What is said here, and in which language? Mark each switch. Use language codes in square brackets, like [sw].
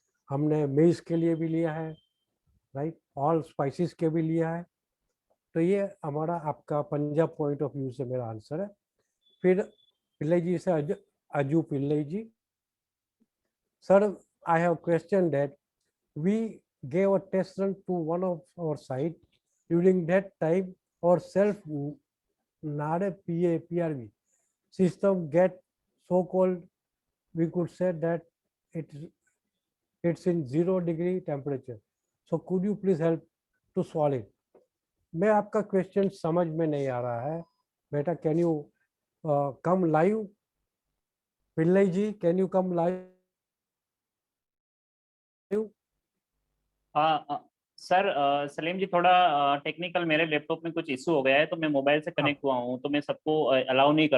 [hi] हमने मेज के लिए भी लिया है, राइट, ऑल स्पाइसेस के भी लिया है। तो ये हमारा आपका पंजाब पॉइंट ऑफ व्यू से मेरा आंसर है। फिर पिल्लई जी से अजू पिल्लई जी, [en] Sir I have question that we gave a test run to one of our site. During that time our self NADE PRV system get so called, we could say that it's in 0 degree temperature. So could you please help to solve it? [hi] मैं आपका question समझ में नहीं आ रहा है बेटा, [en] Can you come live? Pillai ji, can you come live? [hi] Sir Salim जी, थोड़ा technical मेरे लैपटॉप में कुछ इशू हो गया है, तो मैं मोबाइल से कनेक्ट हुआ हूँ, तो मैं सबको अलाउ नहीं कर